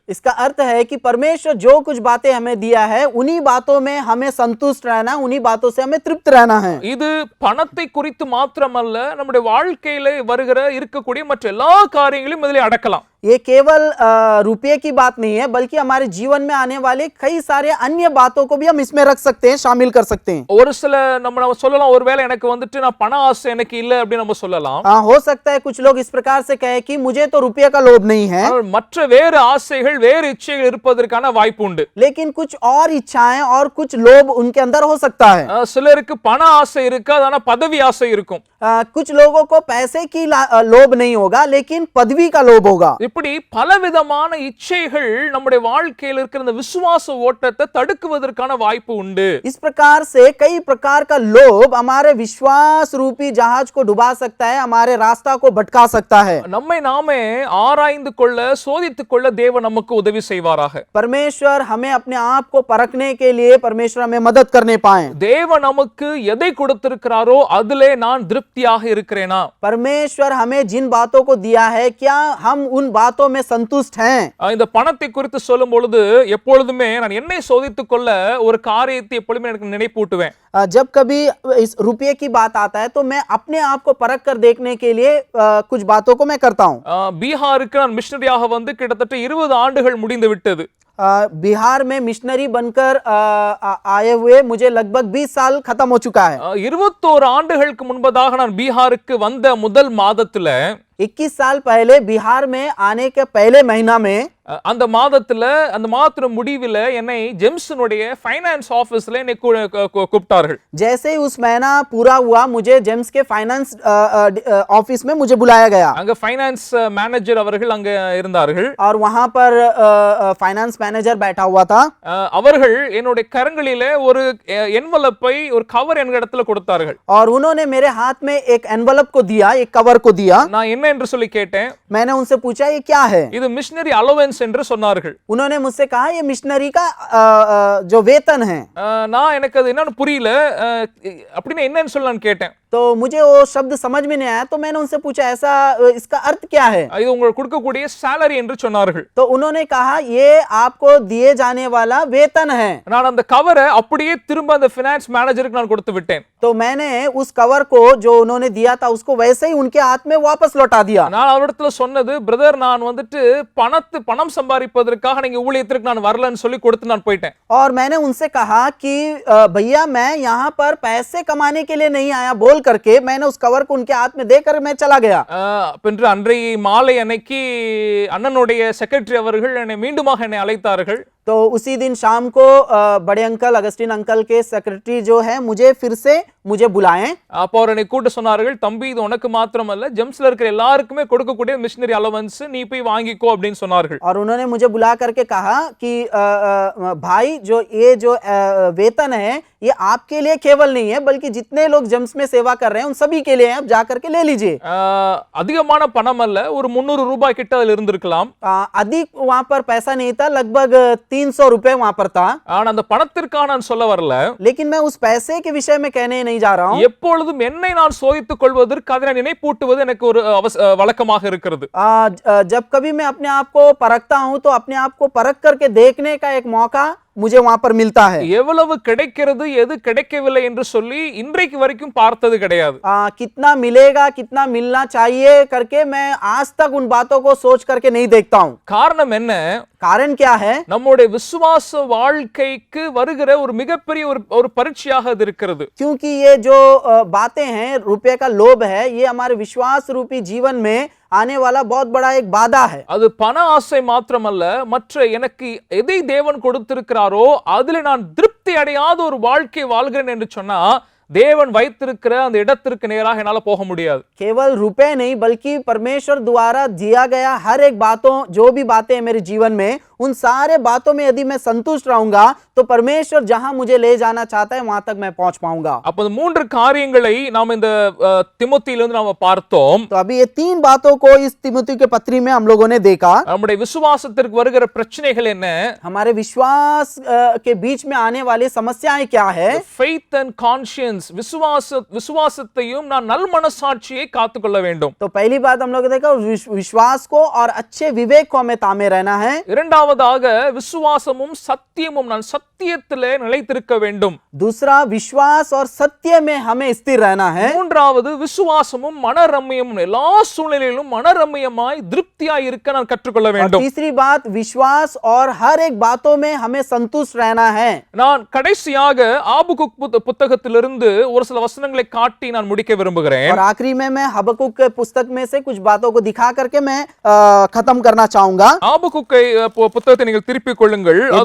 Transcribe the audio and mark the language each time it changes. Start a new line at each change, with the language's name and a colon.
Hindi: इसका अर्थ है कि परमेश्वर जो कुछ बातें हमें दिया है, उन्हीं बातों में हमें संतुष्ट रहना, उन्हीं बातों से हमें तृप्त रहना है।
Tamil: இது பணத்தை குறித்து மாத்திரமல்ல, நம்முடைய வாழ்க்கையில வருகிற இருக்கக்கூடிய மற்ற எல்லா காரியங்களையும் இதிலே அடக்கலாம்.
Hindi: ये केवल रुपये की बात नहीं है, बल्कि हमारे जीवन में आने वाले कई सारे अन्य बातों को भी हम इसमें रख सकते हैं, शामिल कर सकते हैं।
Tamil: ஒரு சில நம்ம சொல்லலாம், ஒருவேளை எனக்கு வந்துட்டு நான் பண ஆசை எனக்கு இல்ல அப்படி நம்ம சொல்லலாம்.
Hindi: हो सकता है कुछ लोग इस प्रकार से कहे कि मुझे तो रुपये का लोभ नहीं है,
Tamil: மற்ற வேறு ஆசைகள், வேறு இச்சைகள் இருப்பதற்கான வாய்ப்பு உண்டு.
Hindi: लेकिन कुछ और इच्छाएं और कुछ लोभ उनके अंदर हो सकता है।
Tamil: சிலருக்கு பண ஆசை இருக்காது, ஆனா பதவி ஆசை இருக்கும்.
Hindi: कुछ लोगों को पैसे की लोभ नहीं होगा, लेकिन पदवी का लोभ होगा।
Tamil: இப்படி பலவிதமான இச்சைகள் நம்முடைய வாழ்க்கையில் இருக்கிற இந்த விசுவாச ஓட்டத்தை தடுக்குவதற்கான வாய்ப்பு உண்டு.
Hindi: इस प्रकार से कई प्रकार का लोभ हमारे विश्वास रूपी जहाज को डुबा सकता है, हमारे रास्ता को भटका सकता है।
Tamil: நம்மை நாமே ஆராய்ந்து கொள்ள, சோதித்துக் கொள்ள தேவன் நமக்கு உதவி செய்வாராக.
Hindi: परमेश्वर हमें अपने आप को परखने के लिए परमेश्वर हमें मदद करने पाए।
Tamil: தேவன் நமக்கு எதை கொடுத்திருக்கிறாரோ அதிலே நான் திருப்தியாக இருக்கிறேனா?
Hindi: परमेश्वर हमें जिन बातों को दिया है, क्या हम उन बातों में संतुष्ट हैं?
Tamil: இந்த பணத்தை குறித்து சொல்லும் பொழுது எப்பொழுதுமே நான் என்னை சோதித்துக் கொள்ள ஒரு காரியத்தை எப்பொழுதுமே எனக்கு நினைப்பூட்டுவேன்.
Hindi: जब कभी इस रुपये की बात आता है, तो मैं अपने आप को परख कर देखने के लिए कुछ बातों को मैं करता हूँ।
Tamil: பீகாருக்கு நான் மிஷனரியாக வந்து கிட்டத்தட்ட 20 ஆண்டுகள் முடிந்து விட்டது.
Hindi: बिहार में मिशनरी बनकर आए हुए मुझे लगभग 20 साल खत्म हो चुका है।
Tamil: 21 ஆண்டுகளுக்கு முன்பதாக நான் பீகாருக்கு வந்த முதல் மாதத்துல
Hindi: 21 साल पहले बिहार में आने के पहले महीना में
Tamil: அந்த மாதத்துல முடிவில் என்னை ஜெம்ஸனுடைய ஃபைனான்ஸ் ஆபீஸ்ல என்னை கூப்பிட்டார்கள்.
Hindi: जैसे ही उस महीना पूरा हुआ मुझे जेम्स के फाइनेंस ऑफिस में मुझे बुलाया गया
Tamil: அங்க ஃபைனான்ஸ் மேனேஜர் அவர்கள் அங்க இருந்தார்கள்.
Hindi: और वहां पर फाइनेंस मैनेजर बैठा हुआ था.
Tamil: அவர்கள் என்னுடைய கரங்களிலே ஒரு என்வலப்பை ஒரு கவர் என்கிற இடத்துல கொடுத்தார்கள்.
Hindi: और उन्होंने मेरे हाथ में एक एनवलप को दिया, एक कवर को दिया.
Tamil: நான் என்ன என்று சொல்லி கேட்டேன்.
Hindi: मैंने उनसे पूछा ये क्या है?
Tamil: இது மிஷனரி அலோவன்ஸ் என்று சொன்னார்கள்.
Hindi: उन्होंने मुझसे कहा ये मिशनरी का जो वेतन है.
Tamil: நான் எனக்கு அது என்னன்னு புரியல. அப்படினா என்னன்னு சொல்லி நான் கேட்டேன்.
Hindi: तो मुझे वो शब्द समझ में नहीं आया, तो मैंने उनसे पूछा ऐसा इसका अर्थ क्या है?
Tamil: இது உங்களுக்கு கொடுக்கக்கூடிய salary என்று சொன்னார்கள்.
Hindi: तो उन्होंने कहा ये आपको दिए जाने वाला वेतन है.
Tamil: நான் அந்த கவரை அப்படியே திரும்ப அந்த ஃபைனான்ஸ் மேனேஜருக்கு நான் கொடுத்து விட்டேன்.
Hindi: तो मैंने उस कवर को जो उन्होंने दिया था उसको वैसे ही उनके हाथ में वापस लौटा दिया.
Tamil: நான் அவரிடத்துல சொன்னது பிரதர் நான் வந்துட்டு பணம் சம்பாதிப்பதற்காக நீங்க ஊழியத்திற்கு நான் வரலன்னு சொல்லி கொடுத்து நான் போயிட்டேன்.
Hindi: और मैंने उनसे कहा कि भैया मैं यहाँ पर पैसे कमाने के लिए नहीं आया बोल करके मैंने उस कवर को उनके हाथ में देकर मैं चला गया.
Tamil: பின்று அன்றைய மாலை அன்னைக்கு அண்ணனுடைய செக்ரட்டரி அவர்கள் என்னை மீண்டுமாக என்னை அழைத்தார்கள்.
Hindi: तो उसी दिन शाम को बड़े अंकल अगस्टिन अंकल के सेक्रेटरी जो है मुझे बुलाएं.
Tamil: அப்போ அவர் என்னை கூப்பிட்டு சொன்னார்கள் தம்பி இது உனக்கு மாத்திரமல்ல ஜெம்ஸ்ல இருக்கிற எல்லாருக்குமே கொடுக்கக்கூடிய மிஷனரி அலவன்ஸ் நீ போய் வாங்கிக்கோ அப்படின்னு சொன்னார்கள்.
Hindi: और उन्होंने मुझे बुला करके कहा कि भाई जो ये जो वेतन है ये आपके लिए केवल नहीं है बल्कि जितने लोग जेम्स में सेवा कर रहे हैं उन सभी के लिए आप जा करके ले लीजिए.
Tamil: அதிகமான பணம் அல்ல ஒரு 300 ரூபாய் கிட்ட அதில் இருந்திருக்கலாம்.
Hindi: अधिक वहां पर पैसा नहीं था, लगभग 300 रुपए वहां पर था.
Tamil: ஆனா அந்த பணத்திற்காக நான் சொல்ல வரல.
Hindi: लेकिन मैं उस पैसे के विषय में कहने नहीं जा रहा हूं.
Tamil: எப்பொழுதும் என்னை நான் சோதித்துக் கொள்வதற்கு அதை நினைப்பூட்டுவது எனக்கு ஒரு வழக்கமாக இருக்கிறது.
Hindi: जब कभी मैं अपने आप को परखता हूं तो अपने आप को परख करके देखने का एक मौका मुझे वहां पर मिलता है.
Tamil: எவ்வளவு கிடைக்கிறது எது கிடைக்கவில்லை என்று சொல்லி இன்றைக்கு வரைக்கும் பார்த்தது கிடையாது.
Hindi: कितना मिलेगा कितना मिलना चाहिए करके मैं आज तक उन बातों को सोच करके नहीं देखता हूं.
Tamil: காரணம் என்ன?
Hindi: कारण क्या है?
Tamil: நம்முடைய விசுவாச வாழ்க்கைக்கு வருகிற ஒரு மிகப்பெரிய ஒரு பரீட்சையாக அது இருக்கிறது.
Hindi: क्योंकि ये जो बातें हैं रुपये का लोभ है ये हमारे विश्वास रूपी जीवन में आने वाला बहुत बड़ा एक बाधा है.
Tamil: அது பண ஆசை மாத்திரமல்ல மற்ற எனக்கு எதை தேவன் கொடுத்திருக்கிறாரோ அதிலே நான் திருப்தி அடையாத ஒரு வாழ்க்கை வாழ்கிறேன் என்று சொன்னா தேவன் வைத்திருக்கிற அந்த இடத்திற்கு நேராக என்னால போக முடியாது.
Hindi: केवल रुपए नहीं बल्कि परमेश्वर द्वारा दिया गया हर एक बातों जो भी बातें हैं मेरे जीवन में उन सारे बातों में यदि मैं संतुष्ट रहूंगा तो परमेश्वर जहां मुझे ले जाना चाहता है वहां तक मैं पहुंच पाऊंगा.
Tamil: அப்ப இந்த மூன்று காரியங்களை நாம் இந்த திமோத்தியிலிருந்து நாம பார்த்தோம்.
Hindi: तो अभी ये तीन बातों को इस तिमोथी के पत्री में हम लोगों ने देखा.
Tamil: நம்முடைய விசுவாசத்திற்கு வருகிற பிரச்சனைகள் என்ன?
Hindi: हमारे विश्वास के बीच में आने वाली समस्याएं क्या है?
English: faith and conscience
Tamil: விசுவாசத்தையும் நான் நல் மனசாட்சியை காத்துக்கொள்ள வேண்டும்.
Hindi: तो पहली बात हम लोग देखा विश्वास को और अच्छे विवेक को हमें तामे रहना है.
Tamil: இரண்டாவதாக விசுவாசமும் சத்தியமும் நான் சத்தியத்திலே நிலைத்திருக்க வேண்டும்.
Hindi: दूसरा विश्वास और सत्य में हमें स्थिर रहना है.
Tamil: மூன்றாவது விசுவாசமும் மனரம்யமும் எல்லா சூழ்நிலையிலும் மனரம்யமாய் திருப்தியாய் இருக்க நான் கற்றுக்கொள்ள வேண்டும்.
Hindi: तीसरी बात विश्वास और हर एक बातों में हमें संतुष्ट रहना है.
Tamil: நான் கடைசியாக ஆபகுக் புத்தகத்திலிருந்து ஒரு சில வசனங்களை காட்டி நான் முடிக்க விரும்புகிறேன்.
Hindi: और आखिरी में मैं हबकुक के पुस्तक में से कुछ बातों को दिखा करके मैं खत्म करना चाहूंगा.
Tamil: ஆபகுக்கை புத்தகத்தை நீங்கள் திருப்பிக் கொள்ளுங்கள்.